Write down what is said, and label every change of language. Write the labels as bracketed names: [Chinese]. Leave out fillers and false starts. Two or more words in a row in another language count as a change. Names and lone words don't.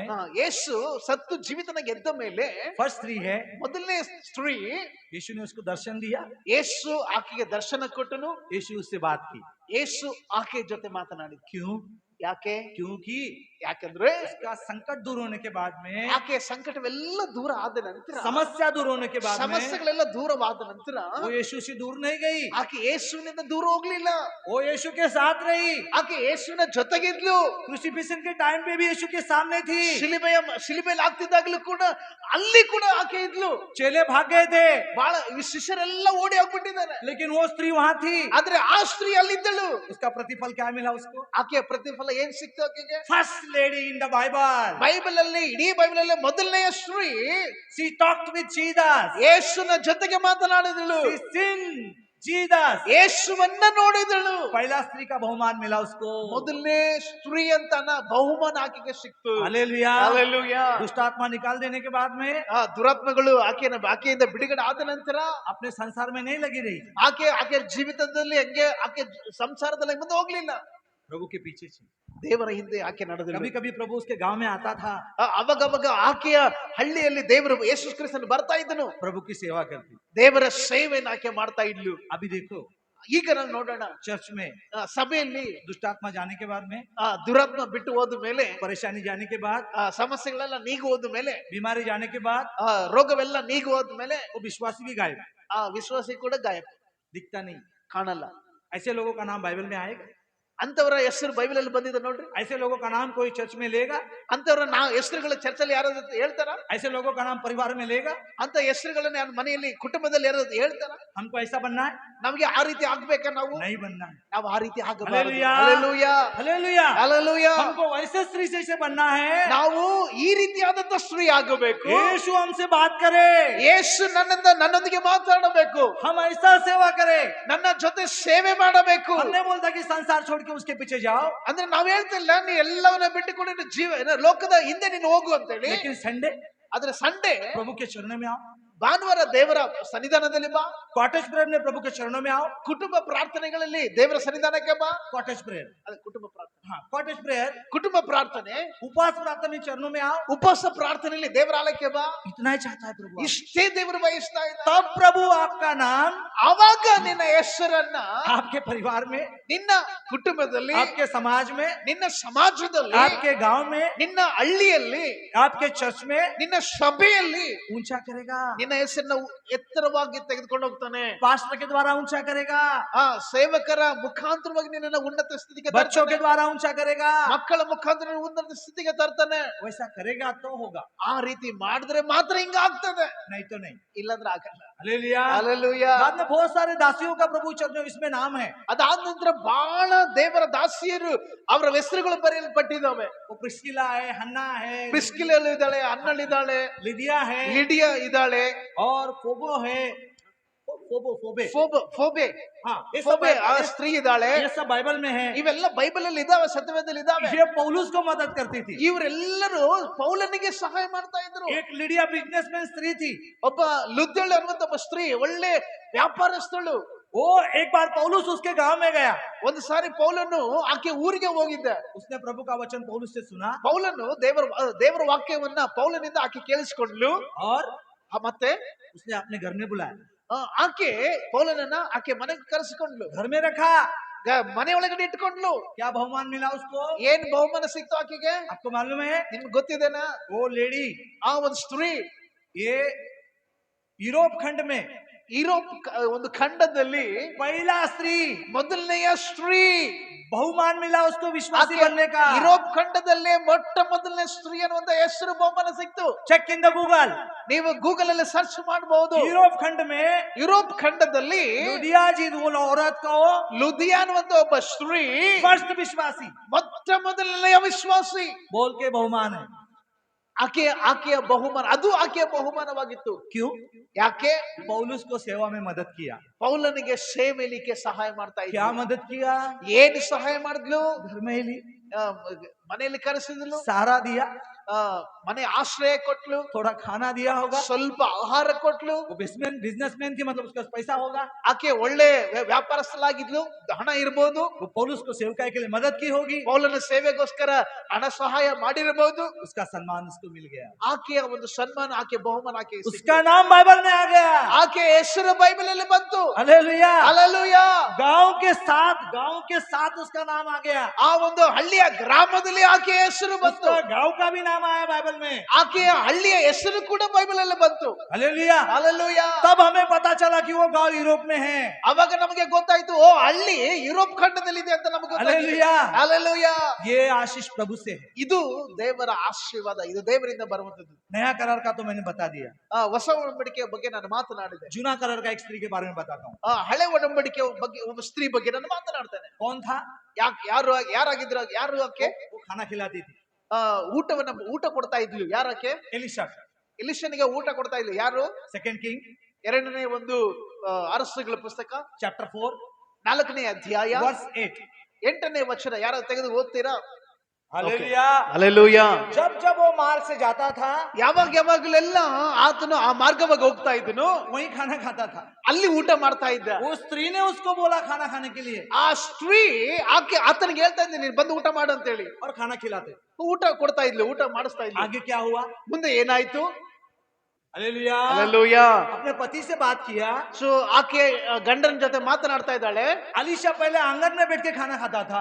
[Kannada] ಯೇಸು ಸತ್ತು ಜೀವಿತನಾಗಿ ಎದ್ದ ಮೇಲೆ [Hindi] फर्स्ट स्त्री है. [Kannada] ಮೊದಲನೇ ಸ್ತ್ರೀ. [Hindi] यीशु ने उसको दर्शन दिया, [Kannada] ಯೇಸು ಆಕೆಗೆ ದರ್ಶನ ಕೊಟ್ಟನು. [Hindi] यीशु उससे बात की. [Kannada] ಯೇಸು ಆಕೆ ಜೊತೆ ಮಾತನಾಡಿದ. [Hindi] क्यों? [Kannada] ಯಾಕೆ? [Hindi] क्योंकि [Kannada] ಯಾಕಂದ್ರೆ [Hindi] उसका संकट दूर होने के बाद में, [Kannada] ಆಕೆ ಸಂಕಟವೆಲ್ಲ ದೂರ ಆದ ನಂತರ, [Hindi] समस्या दूर होने के बाद में, [Kannada] ಸಮಸ್ಯೆಗಳೆಲ್ಲ ದೂರವಾದ ನಂತರ [Hindi] वो यीशु से दूर नहीं गई, [Kannada] ಆಕೆ ಯೇಸುವಿನಿಂದ ದೂರ ಹೋಗ್ಲಿಲ್ಲ. [Hindi] वो यीशु के साथ रही. [Kannada] ಆಕೆ ಯೇಸುವಿನ ಜೊತೆಗಿದ್ಲು. [Hindi] क्रूसिफिक्शन के टाइम पे भी यीशु के सामने थी. [Kannada] ಶಿಲುಬೆಯಲ್ಲಿ ಆಗ್ತಿದ್ದಾಗಲೂ ಕೂಡ ಅಲ್ಲಿ ಕೂಡ ಆಕೆ ಇದ್ಲು. [Hindi] चेले भाग गए थे, [Kannada] ಬಹಳ ಶಿಷ್ಯರೆಲ್ಲ ಓಡಿ ಹೋಗ್ಬಿಟ್ಟಿದ್ದಾರೆ. [Hindi] लेकिन वो स्त्री वहां थी. [Kannada] ಆದ್ರೆ ಆ ಸ್ತ್ರೀ ಅಲ್ಲಿದ್ದಳು. [Hindi] उसका प्रतिफल क्या मिला उसको? [Kannada] ಆಕೆಯ ಪ್ರತಿಫಲ ಏನ್ ಸಿಕ್ತು ಆಕೆಗೆ? [English] First lady in the Bible. [Kannada] ಬೈಬಲ್ ಅಲ್ಲಿ, ಇಡೀ ಬೈಬಲ್ ಅಲ್ಲಿ ಮೊದಲನೆಯ ಸ್ತ್ರೀ. [English] She talked with Jesus. [Kannada] ಯೇಸುವಿನ ಜೊತೆಗೆ ಮಾತನಾಡಿದಳು. [English] She seen Jesus. [Kannada] ಯೇಸುವನ್ನ ನೋಡಿದಳು. [Hindi] पहला स्त्री का बहुमान मिला उसको. [Kannada] ಮೊದಲನೇ ಸ್ತ್ರೀ ಅಂತ ಬಹುಮಾನ ಆಕೆಗೆ ಸಿಕ್ತು. [Hindi] हालेलुया. [Kannada] ಹಾಲೆಲೂಯಾ. [Hindi] दुष्ट आत्मा निकाल देने के बाद में, [Kannada] ದುರಾತ್ಮಗಳು ಆಕೆಯಿಂದ ಬಿಡುಗಡೆ ಆದ ನಂತರ [Hindi] अपने संसार में नहीं लगी रही, [Kannada] ಆಕೆ ಜೀವಿತದಲ್ಲಿ ಹಂಗೆ ಆಕೆ ಸಂಸಾರದಲ್ಲಿ ಮುಂದೆ ಹೋಗ್ಲಿಲ್ಲ. [Hindi] प्रभु के पीछे थी. [Kannada] ದೇವರ ಹಿಂದೆ ಆಕೆ ನಡೆದಳು. [Hindi] कभी कभी प्रभु उसके गांव में आता था, [Kannada] ಅವಾಗ ಆಕೆಯ ಹಳ್ಳಿಯಲ್ಲಿ ದೇವರು ಯೇಸು ಕ್ರಿಸ್ತನು ಬರ್ತಾ ಇದ್ದನು. [Hindi] प्रभु की सेवा करती. [Kannada] ದೇವರ ಸೇವೆಯನ್ನು ಆಕೆ ಮಾಡ್ತಾ ಇದ್ಲು. [Hindi] अभी देखो, [Kannada] ಈಗ ನಾವು ನೋಡೋಣ, [Hindi] चर्च में [Kannada] ಸಭೆಯಲ್ಲಿ [Hindi] दुष्ट आत्मा जाने के बाद में, [Kannada] ದುರಾತ್ಮ ಬಿಟ್ಟು ಹೋದ ಮೇಲೆ, [Hindi] परेशानी जाने के बाद, [Kannada] ಸಮಸ್ಯೆಗಳೆಲ್ಲ ನೀಗಿ ಹೋದ ಮೇಲೆ, [Hindi] बीमारी जाने के बाद, [Kannada] ರೋಗವೆಲ್ಲ ನೀಗಿ ಹೋದ ಮೇಲೆ, [Hindi] वो विश्वासी भी गायब, [Kannada] ವಿಶ್ವಾಸಿ ಕೂಡ ಗಾಯબ, [Hindi] दिखता नहीं, [Kannada] ಕಾಣಲ್ಲ. [Hindi] ऐसे लोगों का नाम बाइबल में आएगा? [Kannada] ಅಂತವರ ಹೆಸರು ಬೈಬಲ್ ಅಲ್ಲಿ ಬಂದಿದೆ ನೋಡ್ರಿ. [Hindi] ऐसे लोगों का नाम कोई चर्च में लेगा? [Kannada] ಅಂತವರ ಹೆಸರುಗಳ ಚರ್ಚಲ್ಲಿ ಯಾರಾದ್ರೂ ಹೇಳ್ತಾರ? [Hindi] ऐसे लोगों का नाम परिवार में लेगा? [Kannada] ಅಂತ ಹೆಸರುಗಳನ್ನ ಮನೆಯಲ್ಲಿ ಕುಟುಂಬದಲ್ಲಿ ಯಾರಾದ್ರೂ ಹೇಳ್ತಾರ? [Hindi] हमको ऐसा बनना है? [Kannada] ನಮಗೆ ಆ ರೀತಿ ಆಗ್ಬೇಕಾ? ನಾವು [Hindi] नहीं बनना है. [Kannada] ನಾವು ಆ ರೀತಿ ಆಗಬಾರದು. [Hindi] हालेलुया. [Kannada] ಹಾಲೆಲೂಯಾ. [Hindi] हालेलुया. [Kannada] ಹಾಲೆಲೂಯಾ. [Hindi] हमको वैसे स्त्री से बनना है. [Kannada] ನಾವು ಈ ರೀತಿಯಾದಂತ ಸ್ತ್ರೀ ಆಗಬೇಕು. [Hindi] यीशु हमसे बात करे, [Kannada] ಯೇಸು ನನ್ನೊಂದಿಗೆ ಮಾತಾಡಬೇಕು. [Hindi] हम ऐसा सेवा करें. [Kannada] ನನ್ನ ಜೊತೆ ಸೇವೆ ಮಾಡಬೇಕು. [Hindi] हमने बोलता कि संसार छोड़ के उसके पीछे जाओ, [Kannada] ಅಂದ್ರೆ ನಾವ್ ಹೇಳ್ತಿಲ್ಲ ನೀ ಎಲ್ಲವನ್ನ ಬಿಟ್ಟುಕೊಂಡು ಲೋಕದ ಹಿಂದೆ ನೀನು ಹೋಗು ಅಂತ ಹೇಳಿ. [Hindi] लेकिन संडे [Kannada] ಆದ್ರೆ ಸಂಡೇ [Hindi] प्रभु के चरणों में आओ. [Kannada] ಭಾನುವಾರ ದೇವರ ಸನ್ನಿಧಾನದಲ್ಲಿ ಬಾ. [English] cottage prayer [Hindi] में प्रभु के चरणों में आओ. [Kannada] ಕುಟುಂಬ ಪ್ರಾರ್ಥನೆಗಳಲ್ಲಿ ದೇವರ ಸನ್ನಿಧಾನಕ್ಕೆ ಬಾ. [English] cottage prayer, [Kannada] ಅದು ಕುಟುಂಬ ಪ್ರಾರ್ಥನೆ. [English] हाँ cottage prayer. [Kannada] ಕುಟುಂಬ ಪ್ರಾರ್ಥನೆ, [Hindi] उपवास प्रार्थना में चरणों में आओ. [Kannada] ಉಪವಾಸ ಪ್ರಾರ್ಥನೆಯಲ್ಲಿ ದೇವರ ಆಲಯಕ್ಕೆ ಬಾ. [Hindi] इतना ही चाहता है प्रभु. [Kannada] ಇಷ್ಟೇ ದೇವರು ಬಯಸ್ತಾ ಇದ್ದಾರೆ. [Hindi] तब प्रभु आपका नाम [Kannada] ಆವಾಗ ನಿನ್ನ ಹೆಸರನ್ನ [Hindi] आपके परिवार में, [Kannada] ನಿನ್ನ ಕುಟುಂಬದಲ್ಲಿ, [Hindi] आपके समाज में, [Kannada] ನಿನ್ನ ಸಮಾಜದಲ್ಲಿ, [Hindi] आपके गांव में, [Kannada] ನಿನ್ನ ಹಳ್ಳಿಯಲ್ಲಿ, [Hindi] आपके चर्च में [Kannada] ನಿನ್ನ ಸಭೆಯಲ್ಲಿ [Hindi] ऊंचा करेगा. [Kannada] ನಿನ್ನ ಹೆಸರನ್ನ ಎತ್ತರವಾಗಿ ತೆಗೆದುಕೊಂಡು ಹೋಗ್ತಾನೆ. [Hindi] पास्टर के द्वारा ऊंचा करेगा, [Kannada] ಸೇವಕರ ಮುಖಾಂತರವಾಗಿ ನಿನ್ನನ್ನು ಉನ್ನತ ಸ್ಥಿತಿಗೆ [Hindi] बच्चों के द्वारा ऊंचा करेगा. [Kannada] ಮಕ್ಕಳ ಮುಖಾಂತರ ಉನ್ನತ ಸ್ಥಿತಿಗೆ ತರ್ತಾನೆ. [Hindi] वैसा करेगा तो होगा, [Kannada] ಆ ರೀತಿ ಮಾಡಿದ್ರೆ ಮಾತ್ರ ಹಿಂಗ ಆಗ್ತದೆ, [Hindi] नहीं तो नहीं. [Kannada] ಇಲ್ಲಾಂದ್ರೆ ಆಗಲ್ಲ. [Hindi] हालेलुया. [Kannada] ಹಾಲೆಲೂಯಾ. [Hindi] बाद में बहुत सारे दासियों का प्रभु चर्च इसमें नाम है. [Kannada] ಅದಾದ ನಂತರ ಬಹಳ ದೇವರ ದಾಸಿಯರು ಅವರ ಹೆಸರುಗಳು ಬರೆಯಲ್ಪಟ್ಟಿದ್ದಾವೆ. [Hindi] वो प्रिस्किला है, हन्ना है, [Kannada] ಪ್ರಿಸ್ಕಿಲಲ್ಲಿ ಇದ್ದಾಳೆ, ಅನ್ನಳಿದ್ದಾಳೆ, [Hindi] लिदिया है, [Kannada] ಲಿಡಿಯಾ ಇದ್ದಾಳೆ, [Hindi] और फोबो है, फोबे, [Kannada] ಫೋಬೆ, [Hindi] हाँ ये सब [Kannada] ಫೋಬೆ ಆ ಸ್ತ್ರೀ ಇದ್ದಾಳೆ. [Hindi] ये सब बाइबल में है. [Kannada] ಇವೆಲ್ಲ ಬೈಬಲ್ ಅಲ್ಲಿ ಇದಾವೆ, ಸತ್ಯವೇದದಲ್ಲಿ ಇದಾವೆ. [Hindi] ये पौलुस को मदद करती थी. [Kannada] ಇವರೆಲ್ಲರೂ ಪೌಲನಿಗೆ ಸಹಾಯ ಮಾಡ್ತಾ ಇದ್ರು. [Hindi] एक लिडिया बिजनेसमैन स्त्री थी. [Kannada] ಒಬ್ಬ ಲುದ್ದಳು ಅನ್ನುವಂತ ಒಬ್ಬ ಸ್ತ್ರೀ, ಒಳ್ಳೆ ವ್ಯಾಪಾರಸ್ಥಳು. [Hindi] वो एक बार पौलुस उसके गांव में गया. [Kannada] ಒಂದು ಸಾರಿ ಪೌಲನು ಆಕೆ ಊರಿಗೆ ಹೋಗಿದ್ದ. [Hindi] उसने प्रभु का वचन पौलुस से सुना, [Kannada] ಪೌಲನು ದೇವರ ವಾಕ್ಯವನ್ನ ಪೌಲನಿಂದ ಆಕೆ ಕೇಳಿಸಿಕೊಂಡ್ಲು. [Hindi] और [Kannada] ಮತ್ತೆ [Hindi] उसने अपने घर में बुलाया, [Kannada] ಆಕೆ ಪೌಲನನ್ನ ಆಕೆ ಮನೆಗೆ ಕರೆಸಿಕೊಂಡ್ಲು, [Hindi] घर में रखा. [Kannada] ಮನೆ ಒಳಗಡೆ ಇಟ್ಕೊಂಡ್ಲು. [Hindi] क्या बहुमान मिला उसको? [Kannada] ಏನ್ ಬಹುಮಾನ ಸಿಕ್ತು ಆಕೆಗೆ? [Hindi] आपको मालूम है? [Kannada] ನಿಮ್ಗೆ ಗೊತ್ತಿದೆನಾ? [Hindi] वो लेडी, [Kannada] ಆ ಒಂದು ಸ್ತ್ರೀ [Hindi] ये यूरोप खंड में [Kannada] ಯುರೋಪ್ ಒಂದು ಖಂಡದಲ್ಲಿ [Hindi] पहला स्त्री, [Kannada] ಮೊದಲನೆಯ ಸ್ತ್ರೀ. [Hindi] बहुमान मिला उसको विश्वासी बनने का. [Kannada] ಯುರೋಪ್ ಖಂಡದಲ್ಲೇ ಮೊಟ್ಟ ಮೊದಲನೇ ಸ್ತ್ರೀ ಅನ್ನುವಂತ ಹೆಸರು ಬಹುಮಾನ ಸಿಕ್ತು. [English] check in the Google. [Kannada] ನೀವು ಗೂಗಲ್ ಅಲ್ಲಿ ಸರ್ಚ್ ಮಾಡಬಹುದು. [Hindi] यूरोप खंड में [Kannada] ಯುರೋಪ್ ಖಂಡದಲ್ಲಿ [Hindi] लुदिया जी औरत को [Kannada] ಲುದಿಯಾ ಅನ್ನುವಂತ ಒಬ್ಬ ಸ್ತ್ರೀ [Hindi] फर्स्ट विश्वासी [Kannada] ಮೊಟ್ಟ ಮೊದಲನೆಯ ವಿಶ್ವಾಸಿ. [Hindi] बोल के बहुमान है. [Kannada] ಆಕೆಯ ಬಹುಮಾನ, ಅದು ಆಕೆಯ ಬಹುಮಾನವಾಗಿತ್ತು. [Hindi] क्यों? [Kannada] ಯಾಕೆ? [Hindi] पौलुस को सेवा में मदद किया। [Kannada] ಪೌಲನಿಗೆ ಸೇವೆಲಿಕ್ಕೆ ಸಹಾಯ ಮಾಡ್ತಾ [Hindi] क्या [Kannada] ಇದ್ಲು. [Hindi] मदद किया? [Kannada] ಏನು ಸಹಾಯ ಮಾಡಿದ್ಲು? [Hindi] घर में ही ली, [Kannada] ಆ, ಮನೆಯಲ್ಲಿ ಕರೆಸಿದ್ಲು, [Hindi] सहारा दिया, [Kannada] ಮನೆ ಆಶ್ರಯ ಕೊಟ್ಲು, [Hindi] थोड़ा खाना दिया होगा। [Kannada] ಸ್ವಲ್ಪ ಆಹಾರ ಕೊಟ್ಲು. [Hindi] वो बिजनेसमैन थी, मतलब उसका पैसा होगा। [Kannada] ಆಕೆ ಒಳ್ಳೆ ವ್ಯಾಪಾರಸ್ಥಳಾಗಿದ್ಲು, ಹಣ ಇರ್ಬೋದು. [Hindi] वो पौलुस को सेवकाई के लिए मदद की होगी, [Kannada] ಪೌಲನ ಸೇವೆಗೋಸ್ಕರ ಹಣ ಸಹಾಯ ಮಾಡಿರಬಹುದು. [Hindi] उसका सम्मान उसको मिल गया, [Kannada] ಆಕೆಯ ಒಂದು ಸನ್ಮಾನ, ಆಕೆ ಬಹುಮಾನ ಆಕೆ [Hindi] उसका नाम बाइबल में आ गया। [Kannada] ಆಕೆ ಹೆಸರು ಬೈಬಲ್ ಅಲ್ಲಿ ಬಂತು. [Hindi] हालेलुया। [Kannada] ಹಲ್ಲೆಲೂಯಾ. [Hindi] गांव के साथ उसका नाम आ गया। [Kannada] ಆ ಒಂದು ಹಳ್ಳಿಯ ಗ್ರಾಮದಲ್ಲಿ ಆಕೆಯ ಹೆಸರು ಬಂತು. [Hindi] उसका गांव का भी नाम आया बाइबल में। [Kannada] ಆಕೆಯ ಹಳ್ಳಿಯ ಹೆಸರು ಕೂಡ ಬೈಬಲ್ ಅಲ್ಲಿ ಬಂತು. [Hindi] हालेलुया। [Kannada] ಹಲ್ಲೆಲೂಯಾ. [Hindi] तब हमें पता चला कि वो गांव यूरोप में है। [Kannada] ಅವಾಗ ನಮಗೆ ಗೊತ್ತಾಯ್ತು, ಓ ಹಳ್ಳಿ ಯುರೋಪ್ ಖಂಡದಲ್ಲಿ ಇದೆ ಅಂತ ನಮಗೆ ಗೊತ್ತಾಯ್ತು. [Hindi] हालेलुया। [Kannada] ಹಲ್ಲೆಲೂಯಾ. [Hindi] ये आशीष प्रभु से है। [Kannada] ಇದು ದೇವರ ಆಶೀರ್ವಾದ, ಇದು ದೇವರಿಂದ ಬರುವಂತದ್ದು. [Hindi] नया करार का तो मैंने बता दिया। [Kannada] ಹೊಸ ಒಡಂಬಡಿಕೆಯ ಬಗ್ಗೆ ನಾನು ಮಾತನಾಡಿದೆ. [Hindi] जूना करार का एक स्त्री के बारे में बताता हूँ। [Kannada] ಹಳೆ ಒಡಂಬಡಿಕೆಯ ಬಗ್ಗೆ ಒಬ್ಬ ಸ್ತ್ರೀ ಬಗ್ಗೆ ನಾನು ಮಾತನಾಡ್ತೇನೆ. [Hindi] कौन था? [Kannada] ಯಾರಾಗಿದ್ರು? ಯಾರು ಆಕೆ? [Hindi] वो खाना खिलाती थी। [Kannada] ಊಟ ಕೊಡ್ತಾ ಇದ್ಲು. ಯಾರಕ್ಕೆ? [Hindi] एलिशा। [Kannada] ಎಲಿಷನಿಗೆ ಊಟ ಕೊಡ್ತಾ ಇದ್ಲು. ಯಾರು? [English] second king [Kannada] ಎರಡನೇ ಒಂದು ಅರಸುಗಳ ಪುಸ್ತಕ [English] chapter 4 [Kannada] 4ನೇ ಅಧ್ಯಾಯ [English] verse 8. [Kannada] 8ನೇ ವಚನ. ಯಾರು ತೆಗೆದು ಓದ್ತೀರಾ? [Hindi] हालेलुया। [Kannada] ಹಲ್ಲೆಲೂಯಾ. [Hindi] जब वो मार्ग से जाता था, [Kannada] ಯಾವಾಗಲೆಲ್ಲ ಆತನು ಆ ಮಾರ್ಗವಾಗಿ ಹೋಗ್ತಾ ಇದ್ದನು, [Hindi] वहीं खाना खाता था। [Kannada] ಅಲ್ಲಿ ಊಟ ಮಾಡ್ತಾ ಇದ್ದ. [Hindi] वो स्त्री ने उसको बोला खाना खाने के लिए, [Kannada] ಆ ಸ್ತ್ರೀ ಆತನಿಗೆ ಹೇಳ್ತಾ ಇದ್ದ, ನೀನು ಬಂದು ಊಟ ಮಾಡು ಅಂತ ಹೇಳಿ. [Hindi] और खाना खिलाते। [Kannada] ಊಟ ಕೊಡ್ತಾ ಇದ್ಲು, ಊಟ ಮಾಡಿಸ್ತಾ ಇದ್ಲು. [Hindi] आगे क्या हुआ? [Kannada] ಮುಂದೆ ಏನಾಯ್ತು? [Hindi] हालेलुया। [Kannada] ಹಲ್ಲೆಲೂಯಾ. [Hindi] अपने पति से बात किया। [Kannada] ಸೊ ಆಕೆ ಗಂಡನ ಜೊತೆ ಮಾತನಾಡ್ತಾ ಇದ್ದಾಳೆ. [Hindi] अलीशा पहले आंगन में बैठ के खाना खाता था,